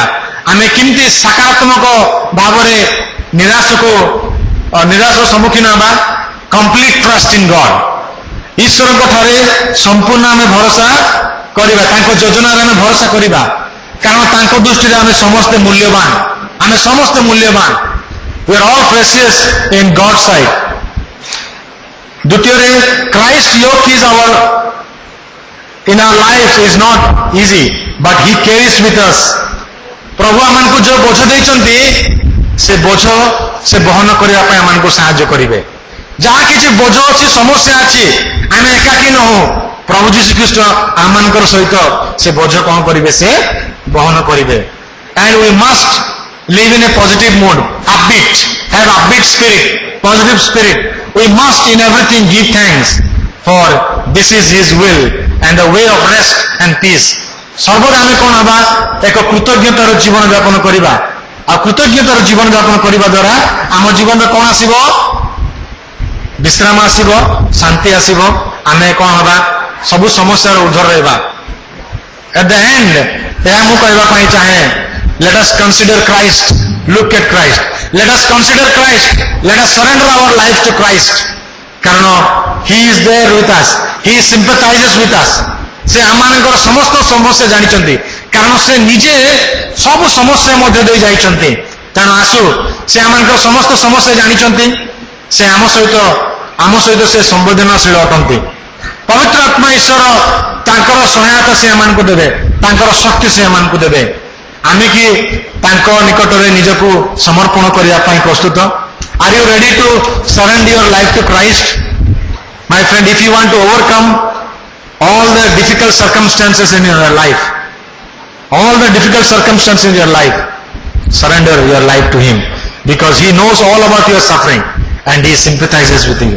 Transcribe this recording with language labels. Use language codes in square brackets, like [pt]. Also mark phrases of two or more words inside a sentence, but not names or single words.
[or] ଆମେ କେମିତି ସକାରାତ୍ମକ ଭାବରେ ନିରାଶର ସମ୍ମୁଖୀନ ହେବା? କମ୍ପ୍ଲିଟ ଟ୍ରଷ୍ଟ ଇନ୍ ଗଡ୍। ଈଶ୍ୱରଙ୍କ ଠାରେ ସମ୍ପୂର୍ଣ୍ଣ ଆମେ ଭରସା କରିବା, ତାଙ୍କ ଯୋଜନାରେ ଆମେ ଭରସା କରିବା, କାରଣ ତାଙ୍କ ଦୃଷ୍ଟିରେ ଆମେ ସମସ୍ତେ ମୂଲ୍ୟବାନ, ଆମେ ସମସ୍ତେ ମୂଲ୍ୟବାନ। [en] We are all precious in God's sight. ଦ୍ୱିତୀୟରେ, Christ yoke is in our lives is not easy, but he carries with us. [or] ପ୍ରଭୁ ଆମମାନଙ୍କୁ ଯୋଉ ବୋଝ ଦେଇଛନ୍ତି, ସେ ବୋଝ ସେ ବହନ କରିବା ପାଇଁ ଆମମାନଙ୍କୁ ସାହାଯ୍ୟ କରିବେ। ଯାହା କିଛି ବୋଝ ଅଛି, ସମସ୍ୟା ଅଛି, ଆମେ ଏକାକୀ ନହଉ, ପ୍ରଭୁ ଯୀଶୁଖ୍ରୀଷ୍ଟ ଆମମାନଙ୍କର ସହିତ ସେ ବୋଝ କଣ କରିବେ? ସେ ବହନ କରିବେ। [en] And we must live in a positive mood, upbeat, have upbeat spirit, positive spirit. We must in everything give thanks, for this is his will and the way of rest and peace. [or] ସର୍ବଦା ଆମେ କଣ ହବା? ଏକ କୃତଜ୍ଞତାର ଜୀବନ ଯାପନ କରିବା। ଆଉ କୃତଜ୍ଞତାର ଜୀବନ ଯାପନ କରିବା ଦ୍ୱାରା ଆମ ଜୀବନରେ କଣ ଆସିବ? ବିଶ୍ରାମ ଆସିବ, ଶାନ୍ତି ଆସିବ। ଆମେ କଣ ହବା? ସବୁ ସମସ୍ୟାର ଉର୍ଦ୍ଧ୍ୱରେ ରହିବା। [en] At the end, [or] ଏହା ମୁଁ କହିବା ପାଇଁ ଚାହେଁ, [en] let us consider Christ, look at Christ, let us consider Christ, let us surrender our life to Christ, କାରଣ he is there with us, he sympathizes with us। [or] ସେ ଆମମାନଙ୍କର ସମସ୍ତ ସମସ୍ୟା ଜାଣିଛନ୍ତି, କାରଣ ସେ ନିଜେ ସବୁ ସମସ୍ୟା ମଧ୍ୟ ଦେଇ ଯାଇଛନ୍ତି। ତେଣୁ ଆସୁ, ସେ ଆମମାନଙ୍କର ସମସ୍ତ ସମସ୍ୟା ଜାଣିଛନ୍ତି, ସେ ଆମ ସହିତ ସେ ସମ୍ବେଦନଶୀଳ ଅଟନ୍ତି। ପବିତ୍ର ଆତ୍ମା ଈଶ୍ୱର ତାଙ୍କର ସହାୟତା ସେ ଆମମାନଙ୍କୁ ଦେବେ, ତାଙ୍କର ଶକ୍ତି ସେ ଆମମାନଙ୍କୁ ଦେବେ। ଆମେ କି ତାଙ୍କ ନିକଟରେ ନିଜକୁ ସମର୍ପଣ କରିବା ପାଇଁ ପ୍ରସ୍ତୁତ? [en] Are you ready to surrender your life to Christ? My friend, if you want to overcome all the difficult circumstances in your life, surrender your life to him, because he knows all about your suffering and he sympathizes with you.